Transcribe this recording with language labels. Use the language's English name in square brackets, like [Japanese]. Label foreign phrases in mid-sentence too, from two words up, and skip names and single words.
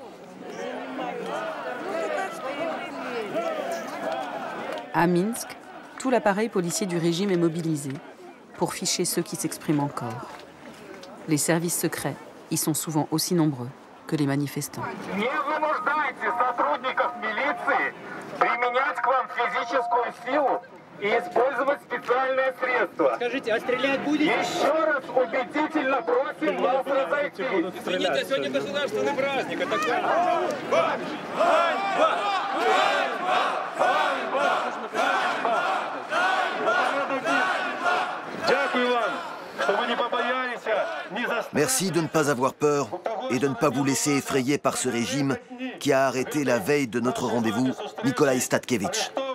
[French] À Minsk, Tout l'appareil policier du régime est mobilisé pour ficher ceux qui s'expriment encore. Les services secrets y sont souvent aussi nombreux que les manifestants. [Russian] И использовать специальные средства. Скажите, а стрелять будете? Еще раз убедительно просим вас разойтись. Извините, сегодня государственный праздник. Это как? [French] Merci de ne pas avoir peur et de ne pas vous laisser effrayer par ce régime qui a arrêté la veille de notre rendez-vous Nikolaï Statkevitch.